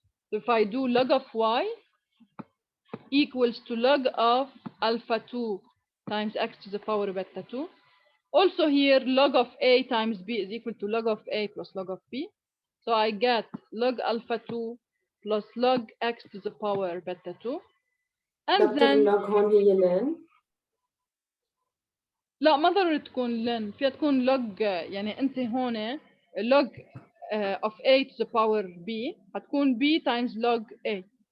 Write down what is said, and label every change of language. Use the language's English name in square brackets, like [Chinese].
[English] So if I do log of y equals to log of alpha 2 times x to the power beta 2. Also here, log of a times b is equal to log of a plus log of b. So I get log alpha 2 plus log x to the power beta 2. And then [Arabic] log هون هي ln. لا ما ضروري تكون ln، فيها تكون log، يعني انت هون log [English] of a to the power b هتكون b times log a.